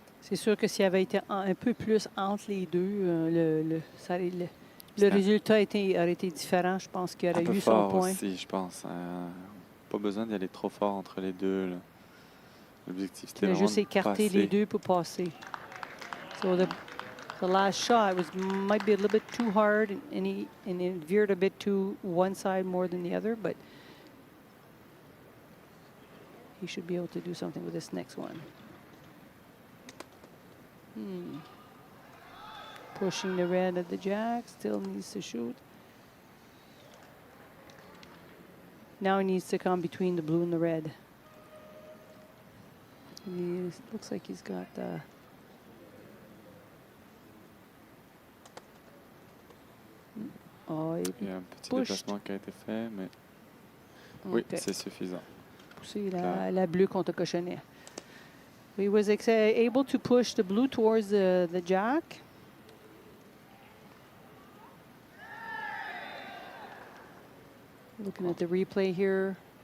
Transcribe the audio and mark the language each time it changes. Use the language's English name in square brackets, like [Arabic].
[French] C'est sûr que s'il avait été un peu plus entre les deux, le résultat aurait été différent. Je pense qu'il aurait eu son point. Aussi, je pense. Pas besoin d'y aller trop fort entre les deux. L'objectif, c'était vraiment juste écarter les deux pour passer. [English] So the last shot might be a little bit too hard, and he veered a bit to one side more than the other, but he should be able to do something with this next one. Pushing the red at the jack, still needs to shoot. Now he needs to come between the blue and the red. Looks like he's got [French] il y a un petit déplacement qui a été fait, mais oui, c'est suffisant. Pousser la bleue contre le cochonnet. [English] He was able to push the blue towards the jack. Looking at the replay here.